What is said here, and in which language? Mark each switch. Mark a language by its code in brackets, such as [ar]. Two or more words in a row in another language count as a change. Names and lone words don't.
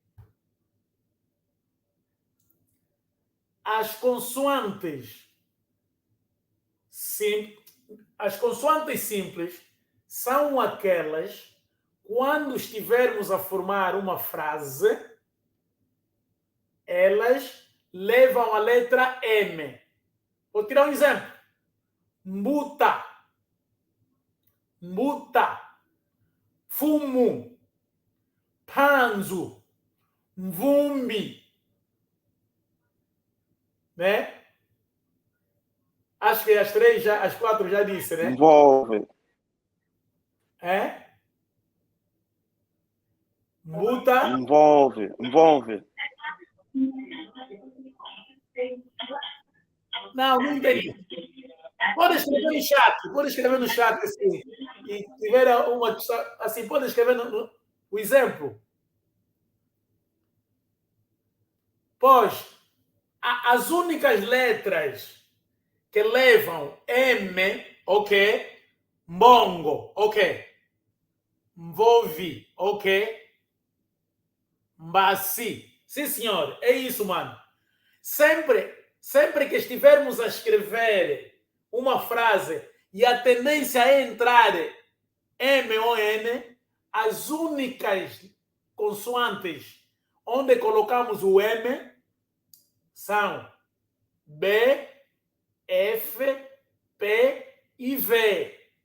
[pt] As consoantes simples são aquelas, quando estivermos a formar uma frase, elas levam a letra M. Vou tirar um exemplo. Mbuta. [kg] Mbuta. Fumo. Panzo. Mvumbi. [pt] Né? Acho que as quatro já disse, né? Envolve. É? Mbuta. Envolve. Não entendi. Pode escrever no chat assim, e tiver uma assim, pode escrever o exemplo. Pois as únicas letras que levam M, ok? Mbongo, ok? Mvovi, ok? Mbasi. Sim, senhor. É isso, mano. Sempre que estivermos a escrever uma frase e a tendência é entrar M ou N, as únicas consoantes onde colocamos o M são B, F, P e V.